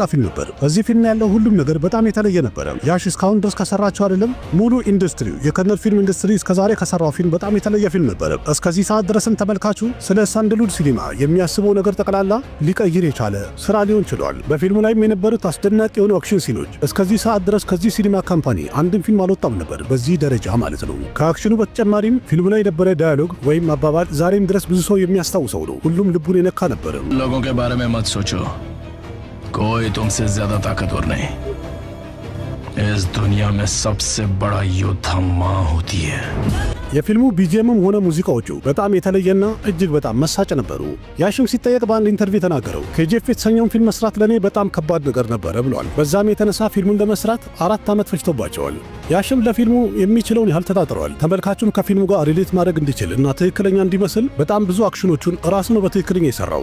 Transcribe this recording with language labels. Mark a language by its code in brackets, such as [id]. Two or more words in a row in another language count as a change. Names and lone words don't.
[am] ፊልም ነበር። በዚህ ፊልም ያለው ሁሉም ነገር በጣም የተለየ ነበር። ያሽ እስካሁን ድረስ ከሰራቸው አይደለም ሙሉ ኢንዱስትሪ የከነር ፊልም ኢንዱስትሪ እስከዛሬ ከሰራው ፊልም በጣም የተለየ ፊልም ነበር። እስከዚህ ሰዓት ድረስም ተመልካቹ ስለ ሳንደልውድ ሲኒማ የሚያስበው ነገር ጠቅላላ ሊቀይር የቻለ ስራ ሊሆን ችሏል። በፊልሙ ላይም የነበሩት አስደናቂ የሆኑ [en] action scenes [am] እስከዚህ ሰዓት ድረስ ከዚህ ሲኒማ ካምፓኒ አንድም ፊልም አልወጣም ነበር በዚህ ደረጃ ማለት ነው። ከአክሽኑ በተጨማሪም ፊልሙ ላይ የነበረ ዳያሎግ ወይም አባባል ዛሬም ድረስ ብዙ ሰው የሚያስታውሰው ነው። ሁሉም ልቡን የነካ ነበር። [hi] लोगों के बारे में मत सोचो, कोई तुमसे ज्यादा ताकतवर नहीं। इस दुनिया में सबसे बड़ा योद्धा माँ होती है। [am] የፊልሙ ቢጂኤምም ሆነ ሙዚቃዎቹ በጣም የተለየና እጅግ በጣም መሳጭ ነበሩ። ያሽም ሲጠየቅ በአንድ ኢንተርቪው ተናገረው ኬጂኤፍ የተሰኘውን ፊልም መስራት ለኔ በጣም ከባድ ነገር ነበረ ብሏል። በዛም የተነሳ ፊልሙን ለመስራት 4 ዓመት ፈጅቶባቸዋል። ያሽም ለፊልሙ የሚችለውን ያህል ተጣጥሯል። ተመልካቹም ከፊልሙ ጋር ሪሌት ማድረግ እንዲችል እና ትክክለኛ እንዲመስል በጣም ብዙ አክሽኖቹን ራሱ ነው በትክክለኛ የሰራው።